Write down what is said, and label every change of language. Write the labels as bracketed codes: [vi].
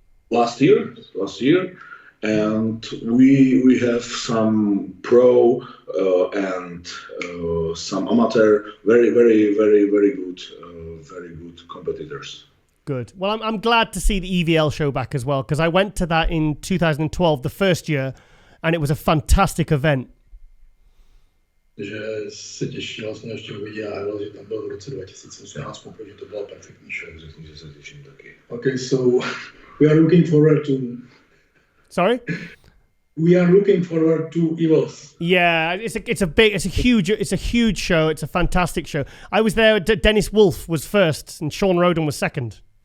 [en] Last year, and we have some pro and some amateur, very good competitors. Good. Well, I'm glad to see the EVL show back as well, because I went to that in 2012, the first year, and it was a fantastic event. [cs] Že se těším vlastně ještě uvidí a že tam byl v roce 2018, protože to byla perfektní show. Řekni, že se těším taky. [en] Okay, so we are looking forward to. Sorry? We are looking forward to EVLs. Yeah, it's a huge show. It's a fantastic show. I was there. Dennis Wolf was first, and Sean Roden was second.